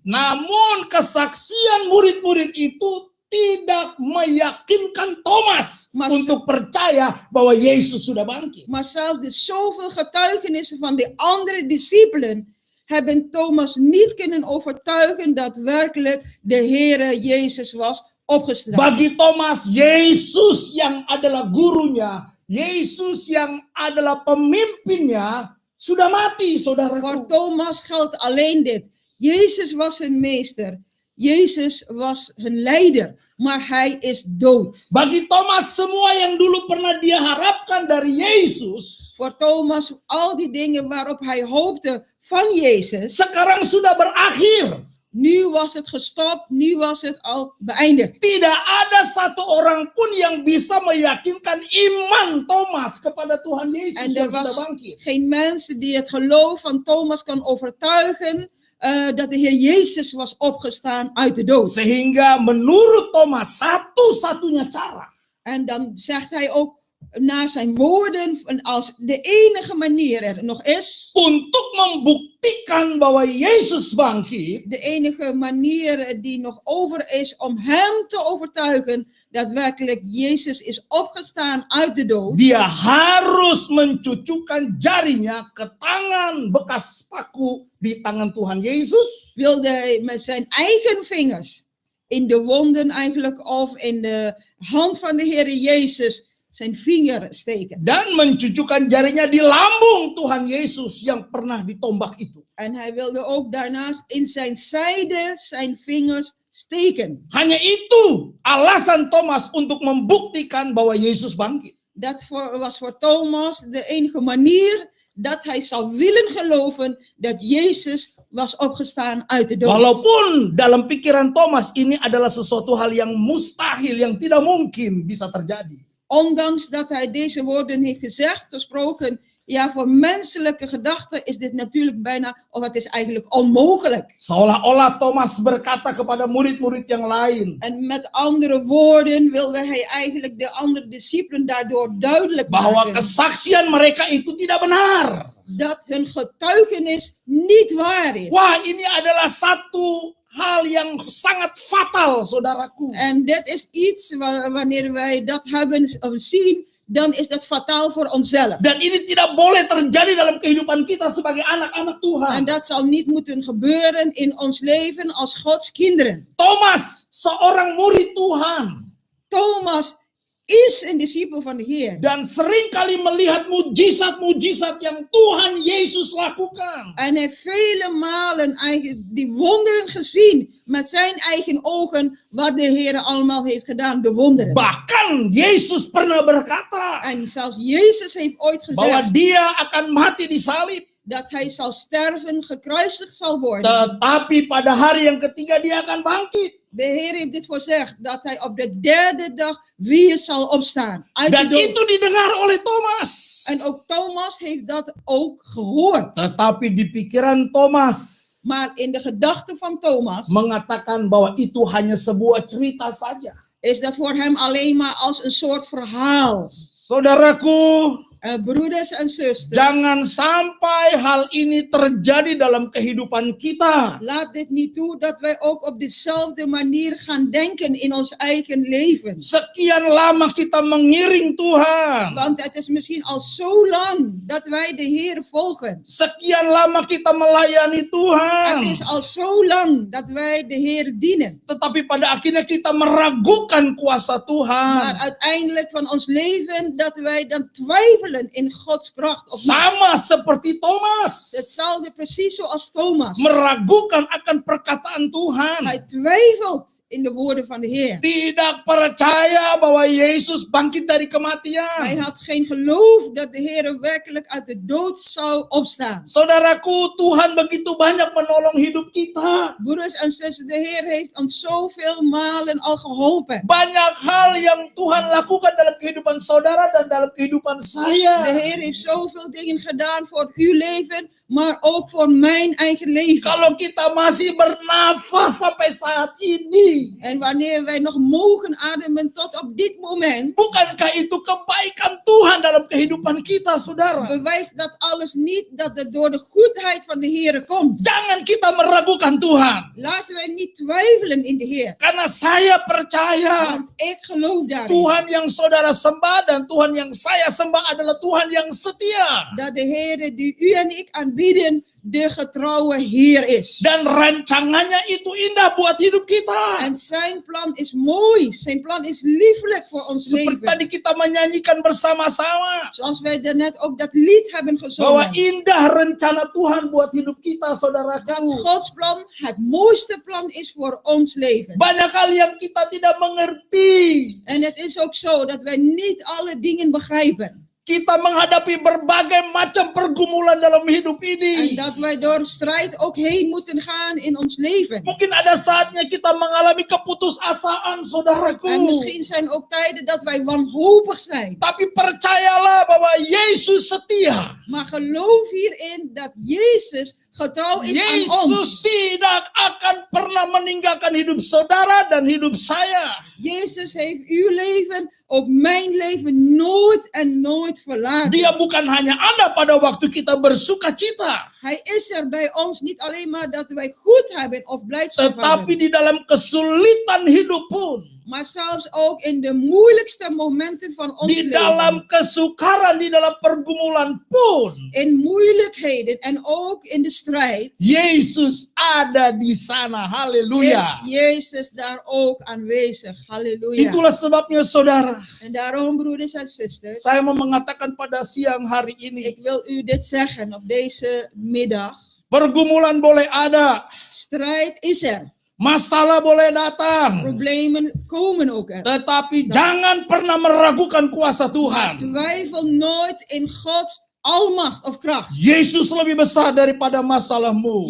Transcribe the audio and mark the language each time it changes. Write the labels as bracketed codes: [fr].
[id] Namun kesaksian murid-murid itu tidak meyakinkan Thomas untuk percaya bahwa Yesus sudah bangkit. [nl] Maar zelfs de zoveel getuigenissen van de andere discipelen hebben Thomas niet kunnen overtuigen dat werkelijk de Heere Jezus was opgestaan. [id] Bagi Thomas, Yesus yang adalah gurunya, Yesus yang adalah pemimpinnya, sudah mati, [nl] Voor [id] saudaraku. [nl] Thomas geldt alleen dit. Jezus was hun meester. Jezus was hun leider. Maar hij is dood. [id] Bagi Thomas, semua yang dulu pernah dia harapkan dari Yesus, [nl] Voor Thomas, al die dingen waarop hij hoopte van Jezus, [id] sekarang sudah berakhir. [nl] nu was het gestopt, nu was het al beëindigd. [id] Tidak ada satu orang pun yang bisa meyakinkan iman Thomas kepada Tuhan Yesus [nl] En er [id] yang sudah [nl] was [id] bangkit. [nl] geen mens die het geloof van Thomas kan overtuigen dat de Heer Jezus was opgestaan uit de dood. [id] Sehingga menurut Thomas satu-satunya cara [nl] En dan zegt hij ook naar zijn woorden als de enige manier er nog is, [id] untuk membuktikan bahwa Yesus bangkit, [nl] de enige manier die nog over is om hem te overtuigen dat werkelijk Jezus is opgestaan uit de dood. [id] dia harus mencucukkan jarinya ke tangan bekas paku di tangan Tuhan Yesus, [nl] Wilde hij met zijn eigen vingers in de wonden eigenlijk of in de hand van de Heer Jezus zijn vinger steken. [id] Dan mencucukkan jarinya di lambung Tuhan Yesus yang pernah ditombak itu. [nl] En hij wilde ook daarnaast in zijn zijde zijn vingers steken. [id] Hanya itu alasan Thomas untuk membuktikan bahwa Yesus bangkit. [nl] Dat was voor Thomas de enige manier dat hij zou willen geloven dat Jezus was opgestaan uit de dood. [id] Walaupun dalam pikiran Thomas ini adalah sesuatu hal yang mustahil, yang tidak mungkin bisa terjadi. [nl] Ondanks dat hij deze woorden heeft gesproken, ja, voor menselijke gedachten is dit natuurlijk bijna, of het is eigenlijk onmogelijk. [id] Seolah-olah Thomas berkata kepada murid-murid yang lain, [nl] En met andere woorden wilde hij eigenlijk de andere discipelen daardoor duidelijk [id] bahwa [nl] maken [id] kesaksian mereka itu tidak benar. [nl] dat hun getuigenis niet waar is. [id] Wah, ini adalah satu hal yang sangat fatal, saudaraku. [nl] En dit is iets wanneer wij dat hebben of zien, dan is dat fataal voor onszelf. [id] Dan ini tidak boleh terjadi dalam kehidupan kita sebagai anak-anak Tuhan. [nl] dat zal niet moeten gebeuren in ons leven als Gods kinderen. [id] Thomas, seorang murid Tuhan, [nl] Thomas is een discipel van de Heer. [id] dan seringkali melihat mujizat-mujizat yang Tuhan Yesus lakukan. [nl] En hij heeft vele malen eigenlijk die wonderen gezien met zijn eigen ogen wat de Heer allemaal heeft gedaan, de wonderen. [id] Bahkan Yesus pernah berkata [nl] En zelfs Jezus heeft ooit [id] bahwa [nl] gezegd [id] dia akan mati di salib, [nl] dat hij zal sterven, gekruisigd zal worden. [id] tetapi pada hari yang ketiga dia akan bangkit. [nl] De Heer heeft dit voorzegd, dat hij op de derde dag weer zal opstaan. Uit de [id] Dan [nl] dood. [id] itu didengar oleh Thomas. [nl] En ook Thomas heeft dat ook gehoord. [id] Tetapi di pikiran Thomas [nl] Maar in de gedachten van Thomas [id] mengatakan bahwa itu hanya sebuah cerita saja. [nl] is dat voor hem alleen maar als een soort verhaal. [id] Saudaraku, [nl] Broeders en zusters, [id] jangan sampai hal ini terjadi dalam kehidupan kita. [nl] laat dit niet toe dat wij ook op dezelfde manier gaan denken in ons eigen leven. [id] Sekian lama kita mengiring Tuhan. [nl] Want het is misschien al zo lang dat wij de Heer volgen. [id] Sekian lama kita melayani Tuhan. [nl] Het is al zo lang dat wij de Heer dienen. [id] Tetapi pada akhirnya kita meragukan kuasa [nl] Maar [id] Tuhan. [nl] uiteindelijk van ons leven dat wij dan twijfelen in Gods kracht. Of niet. [id] Sama seperti Thomas. [nl] Hetzelfde precies zoals Thomas. [id] Meragukan akan perkataan Tuhan. [nl] Hij twijfelt in de woorden van de Heer. [id] Tidak percaya bahwa Yesus bangkit dari [nl] Hij [id] kematian. [nl] had geen geloof dat de Heer werkelijk uit de dood zou opstaan. [id] Saudaraku, Tuhan begitu banyak menolong hidup kita. [nl] Broeders en zussen, de Heer heeft ons zoveel malen al geholpen. [id] Banyak hal yang Tuhan lakukan dalam kehidupan saudara dan dalam kehidupan [nl] De [id] saya. [nl] Heer heeft zoveel dingen gedaan voor uw leven, maar ook voor mijn eigen leven. [id] Kalau kita masih bernafas sampai saat ini, [nl] En wanneer wij nog mogen ademen tot op dit moment, [id] bukankah itu kebaikan Tuhan dalam kehidupan kita, saudara? [nl] bewijst dat alles niet dat het door de goedheid van de Heer komt. [id] Jangan kita meragukan Tuhan. [nl] Laten wij niet twijfelen in de Heer. [id] Karena saya percaya [nl] Want ik geloof daarin. [id] Tuhan yang saudara sembah dan Tuhan yang saya sembah adalah Tuhan yang setia. [nl] Dat de Heer die u en ik aanbieden, de getrouwe Heer is. [id] Dan rancangannya itu indah buat hidup kita. [nl] En zijn plan is mooi. Zijn plan is liefelijk voor ons [id] Seperti tadi kita menyanyikan bersama-sama. [nl] Zoals wij daarnet ook dat lied hebben [id] Bahwa [nl] gezongen. [id] indah rencana Tuhan buat hidup kita, [nl] Dat [id] saudaraku. [nl] Gods plan het mooiste plan is voor ons leven. [id] Banyak hal yang kita tidak mengerti. [nl] En het is ook zo dat wij niet alle dingen begrijpen. [id] Kita menghadapi berbagai macam pergumulan dalam hidup [nl] En [id] ini. [nl] dat wij door strijd ook heen moeten gaan in ons leven. [id] Mungkin ada saatnya kita mengalami keputusasaan, saudaraku. [nl] misschien zijn ook tijden dat wij wanhopig zijn. [id] Tapi percayalah bahwa Yesus setia. [nl] Maar geloof hierin dat Jezus getrouw is aan [id] Yesus [nl] ons. [id] tidak akan pernah meninggalkan hidup saudara dan hidup saya. [nl] Jezus heeft uw leven, ook mijn leven, nooit en nooit verlaten. [id] Dia bukan hanya ada pada waktu kita bersuka cita, [nl] Hij is er bij ons niet alleen maar dat wij goed hebben of blijdschap [id] tetapi [nl] hebben. [id] di dalam kesulitan hidup pun [nl] Maar zelfs ook in de moeilijkste momenten van ons [id] di dalam [nl] leven. [id] kesukaran, di dalam pergumulan pun, [nl] In moeilijkheden en ook in de strijd. [id] Yesus ada di sana. Haleluya. [nl] Is Jezus daar ook aanwezig. Halleluja. [id] Itulah sebabnya saudara, [nl] En daarom, broeders en zusters, [id] saya mau mengatakan pada siang hari ini, [nl] ik wil u dit zeggen op deze middag. [id] pergumulan boleh ada, [nl] Strijd is er. [id] masalah boleh datang, [nl] Problemen komen ook er. [id] tetapi jangan pernah meragukan kuasa [nl] Maar [id] Tuhan. [nl] twijfel nooit in Gods almacht of kracht. [id] Yesus lebih besar daripada masalahmu.